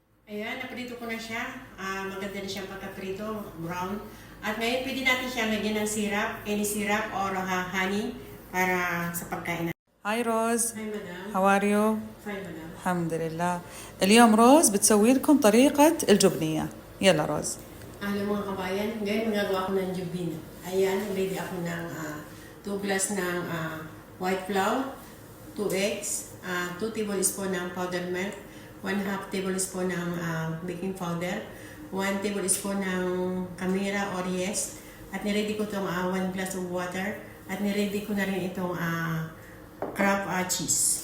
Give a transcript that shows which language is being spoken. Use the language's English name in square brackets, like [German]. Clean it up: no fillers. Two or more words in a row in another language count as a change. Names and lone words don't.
[Filipino] Ayan, naprito ko na siya. Maganda na siyang pagkaprito, brown. At ngayon, pwede natin siyang lagyan ng syrup, [English] any syrup or honey [Filipino] para sa pagkain. [English] هاي روز. Hi, madam. How are you? Fine, madam. [Arabic] الحمد لله. اليوم روز بتسوي لكم طريقة الجبنية. يلا روز. [Filipino] Alam mga kabayan, ngayon magagawa ko ng jubin. Ayan, ready ako ng 2 glass ng [English] white flour, [Filipino] 2 eggs, 2 tablespoon ng [English] powdered milk, [Filipino] 1/2 tablespoon ng [English] baking powder, [Filipino] 1 tablespoon ng kamira [English] or yes, [Filipino] at niready ko itong 1 [English] glass of water, [Filipino] at niready ko na rin itong Kraft cheese.